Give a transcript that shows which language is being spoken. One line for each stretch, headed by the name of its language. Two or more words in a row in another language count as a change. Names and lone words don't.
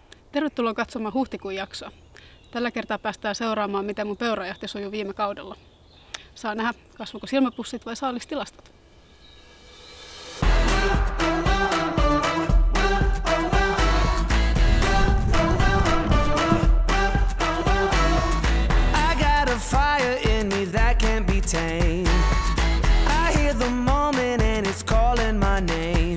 Finnish: Tervetuloa katsomaan huhtikuun jaksoa. Tällä kertaa päästään seuraamaan, miten mun peurajahti sujui viime kaudella. Saa nähdä, kasvoiko silmäpussit vai saalistilastot.
English: I got a fire in me that can't be tamed. I hear the moment and it's calling my name.